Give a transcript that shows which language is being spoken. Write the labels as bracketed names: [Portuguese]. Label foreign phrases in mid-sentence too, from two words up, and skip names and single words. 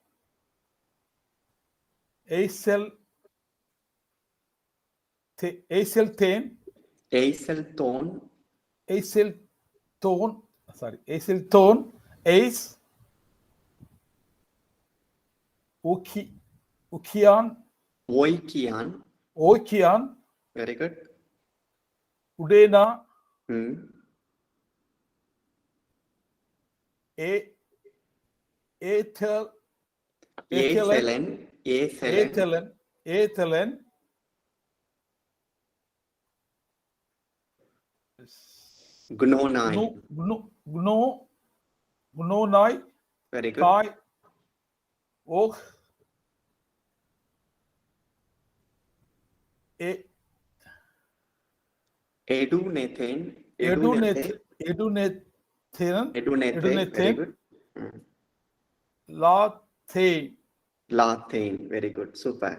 [Greek] εἰσελθὼν εἰς οἰκίαν [English] Very good. [Greek] οὐδένα ἤθελεν γνῶναι [English] Very good. [Greek] καὶ οὐχ Edunethen. [English] Very good. Lathein. Very good. Super.